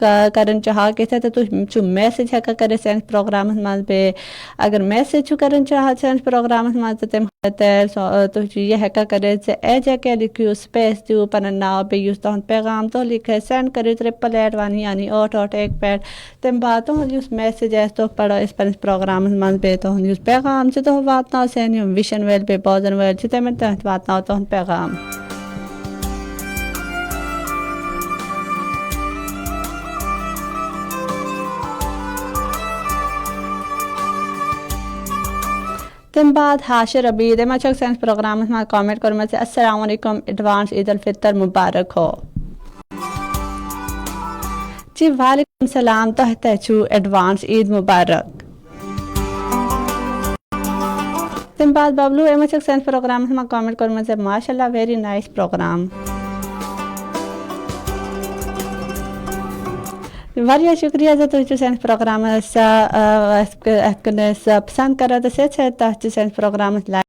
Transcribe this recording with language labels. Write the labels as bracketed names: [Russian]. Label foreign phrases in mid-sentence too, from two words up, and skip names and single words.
[Kashmiri] کَرٕنۍ چاہان کِتھۍ تہٕ تُہۍ چھِو میسیج ہٮ۪کان کٔرِتھ سٲنِس پروگرامَس منٛز بیٚیہِ اگر میسیج چھِو کَرٕنۍ چاہان سٲنِس پروگرامَس منٛز تہٕ تَمہِ خٲطرٕ تُہۍ چھِو یہِ ہٮ۪کان کٔرِتھ زِ ایج کیٛاہ لیکھِو سپیس دِیِو پَنُن ناو بیٚیہِ یُس تُہُنٛد پیغام تُہۍ لیکھِو سٮ۪نٛڈ کٔرِو 8881 یعنی 881 پٮ۪ٹھ تَمہِ بعد تُہُنٛد یُس میسیج آسہِ تُہۍ پَرو أسۍ پنٛنِس پروگرامَس منٛز بیٚیہِ تُہُنٛد یُس پیغام چھُ تُہۍ واتناو سٲنۍ یِم وٕچھَن وٲلۍ بیٚیہِ بوزَن وٲلۍ چھِ تِمن تانۍ واتناو تُہُنٛد پیغام. تَمہِ بعد حاشر عبیٖد أمۍ چھُ سٲنِس پروگرامَس منٛز کامنٹ کوٚرمُت زِ [Arabic] السلام علیکم [Urdu] ایڈوانس عید الفطر مُبارک ہو. [Kashmiri] جی [Arabic] وعلیکم السلام [Kashmiri] تۄہہِ تہِ چھُو ایڈوانس عید مُبارک. تَمہِ بعد ببلو أمۍ چھُ سٲنِس پروگرامَس منٛز کامنٹ کوٚرمُت زِ [Arabic] ماشاء اللہ [English] very nice program. [Kashmiri] واریاہ شُکریہ زِ تُہۍ چھِو سٲنِس پروگرامَس یِتھ کٔنۍ أسۍ پسنٛد کران تہٕ سۭتۍ سۭتۍ تَتھ چھِ سٲنِس پروگرامَس لایک